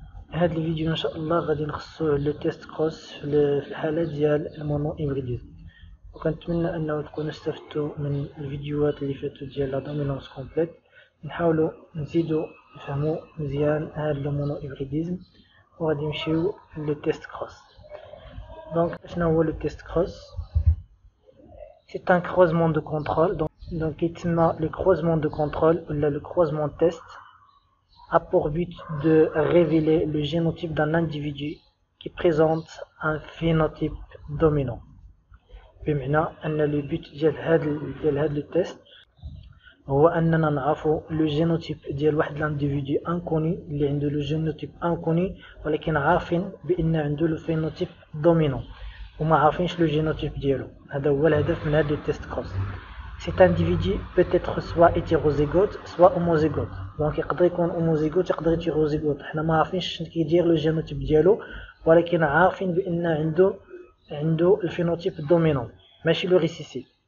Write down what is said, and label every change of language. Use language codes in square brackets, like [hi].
[ar] هاد الفيديو ان شاء الله غادي نخصو لو تيست كروس في الحالة ديال المونو هيبريديزم، وكنتمنى انه تكونوا استفدتوا من الفيديوهات اللي فاتوا ديال لا دومينونس كومبليت. نحاولوا نزيدوا نفهموا مزيان هذا لو مونو هيبريديزم، وغادي نمشيو لو تيست كروس. دونك شنو هو لو تيست كروس؟ سي ان كروزمون دو كونترول. [fr] دونك يتسمى لو كروزمون دو كونترول ولا لو كروزمون تيست a pour but de révéler le génotype d'un individu qui présente un phénotype dominant. [ar] بمعنى أن لو بوت ديال هاد لو تيست هو أننا نعرفو لو جينوتيب ديال واحد لانديفيدو انكوني اللي عنده لو جينوتيب انكوني، ولكن عارفين بأن عنده لو فينوتيب دومينون وما عارفينش لو جينوتيب ديالو. هذا هو الهدف من هاد لو تيست كروس. [fr] Cet individu peut être soit hétérozygote soit homozygote. [ar] Donc يقدر يكون homozygote يقدر hétérozygote. حنا ما عارفينش شنو كيدير لو جينوتيب ديالو، ولكن عارفين بأن عنده الفينوتيب دومينون ماشي لو ريسيسيف.